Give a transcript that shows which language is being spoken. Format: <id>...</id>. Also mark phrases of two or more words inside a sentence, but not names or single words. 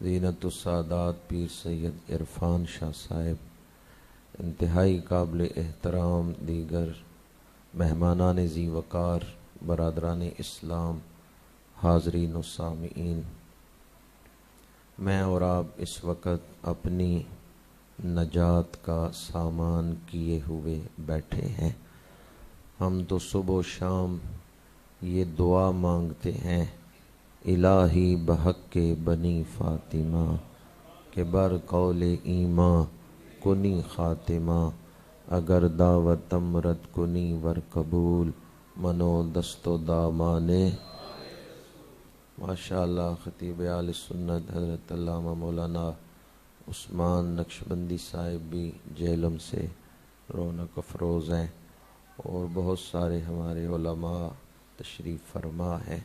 <ur>زینت السادات پیر سید عرفان شاہ صاحب، انتہائی قابل احترام دیگر مہمانان ذی وقار، برادران اسلام، حاضرین و سامعین، میں اور آپ اس وقت اپنی نجات کا سامان کیے ہوئے بیٹھے ہیں۔ ہم تو صبح و شام یہ دعا مانگتے ہیں،</ur> <fa>الہی بحق کے بنی فاطمہ کہ بر قول ایمان کنی خاتمہ، اگر دعوت امرت کنی ور قبول، منو دست و دامانے۔</fa> <ur>ماشاءاللہ خطیب اہل سنت حضرت علامہ مولانا عثمان نقشبندی صاحب بھی جہلم سے رونق افروز ہیں، اور بہت سارے ہمارے علماء تشریف فرما ہیں۔</ur>